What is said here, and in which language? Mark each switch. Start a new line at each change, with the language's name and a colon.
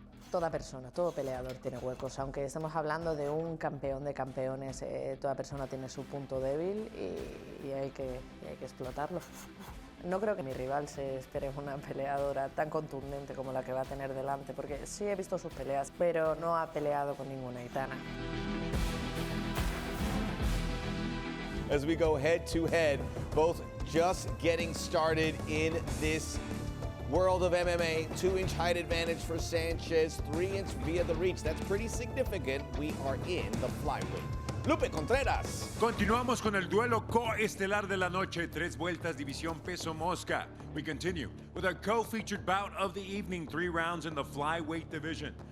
Spanish: Toda persona, todo peleador tiene huecos, aunque estemos hablando de un campeón de campeones, toda persona tiene su punto débil y hay que explotarlo. No creo que mi rival se espere una peleadora tan contundente como la que va a tener delante, porque sí he visto sus peleas, pero no ha peleado con ninguna Aitana.
English: As we go head to head, both just getting started in this world of MMA. 2-inch height advantage for Sanchez, 3-inch via the reach. That's pretty significant. We are in the flyweight. Lupe Contreras.
Spanish: Continuamos con el duelo coestelar de la noche. 3 vueltas, división peso mosca.
English: We continue with our co-featured bout of the evening. 3 rounds in the flyweight division.